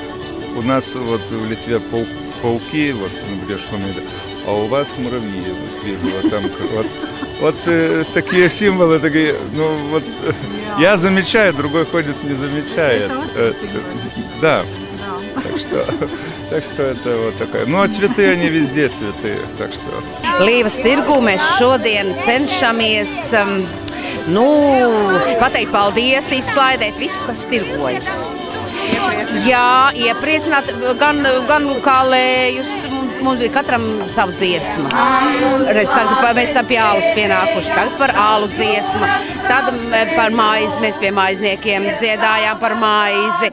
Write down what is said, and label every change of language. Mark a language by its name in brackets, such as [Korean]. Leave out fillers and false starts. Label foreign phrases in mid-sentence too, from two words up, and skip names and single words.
[Russian] У нас вот в Литве пауки, вот, например, что мы, а у вас муравьи, вот вижу, вот там, вот такие символы, такие, ну вот, я замечаю, другой ходит, не замечает. Да. Так что это вот такая. Ну, а цветы, они везде цветы, так что. [Latvian] Līvas tirgu mēs šodien cenšamies, pateikt paldies, izklaidēt visus, kas tirgojas. Jā, iepriecināt gan kalējus, mums bija katram savu dziesmu. Redz, tagad mēs esam pie alus pienākuši, tagad par alu dziesmu, tad par maizi, mēs pie maizniekiem dziedājām par maizi.